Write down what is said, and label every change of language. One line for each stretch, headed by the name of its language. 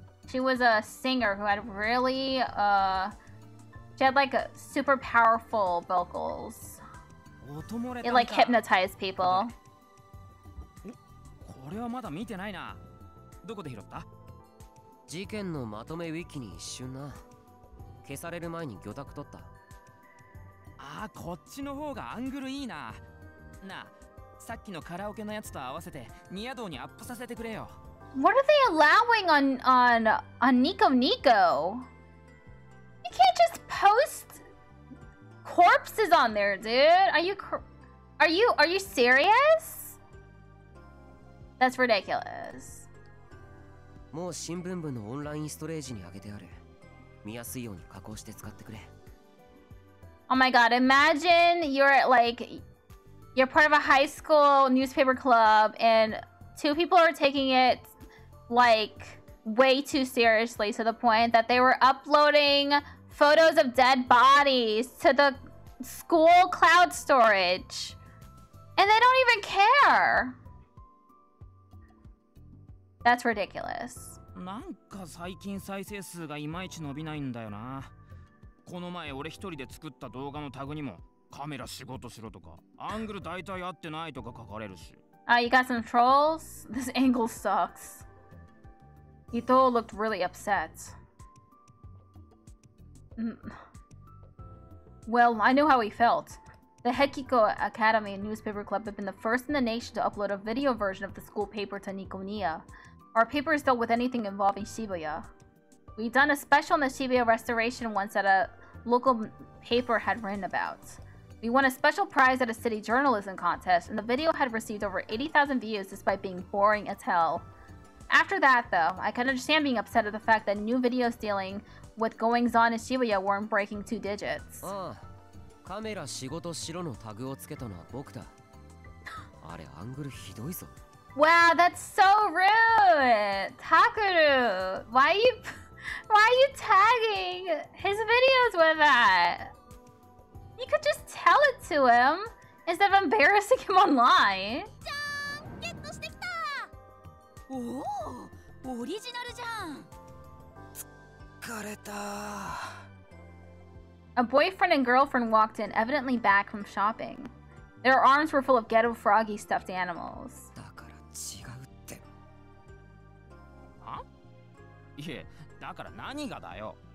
English: She was a singer who had really, she had like a super powerful vocals. It like hypnotized people.
Japanese: これはまだ見てないな。どこで拾った？事件のまとめウィキに一瞬な。消される前に魚拓取った。ああ、こっちの方がアングルいいな。なあ、さっきのカラオケのやつと合わせてニヤ動にアップさせてくれよ。
English: What are they allowing on Nico Nico? You can't just post corpses on there, dude. Are you serious? That's ridiculous.
Japanese: もう新聞部のオンラインストレージに上げてある。見やすいように加工して使ってくれ。
English: Oh my god, imagine you're part of a high school newspaper club and two people are taking it like way too seriously to the point that they were uploading photos of dead bodies to the school cloud storage. And they don't even care. That's ridiculous.
Japanese: なんか最近再生数がいまいち伸びないんだよな。この前俺一人で作った動画のタグにもカメラ仕事しろとかアングル大体合ってないとか書かれるし。
English: You got some trolls? This angle sucks. Ito looked really upset. Well, I knew how he felt. The Hekiko Academy newspaper club had been the first in the nation to upload a video version of the school paper to Nikoniya. Our papers dealt with anything involving Shibuya. We'd done a special on the Shibuya restoration once that a local paper had written about. We won a special prize at a city journalism contest, and the video had received over 80,000 views despite being boring as hell. After that, though, I could understand being upset at the fact that new videos dealing with goings-on in Shibuya weren't breaking 2 digits.
Japanese: カメラ仕事しろのタグをつけたのは僕だ。あれアングルひどいぞ。
English: Wow, that's so rude! Takuru! Why are you tagging his videos with that? You could just tell it to him instead of embarrassing him online.
Japanese: ゲットしてきた。おお、オリジナルじゃん。疲れた。
English: A boyfriend and girlfriend walked in, evidently back from shopping. Their arms were full of ghetto froggy stuffed animals.
Japanese: だから違うって。は？いえ、だから何がだよ。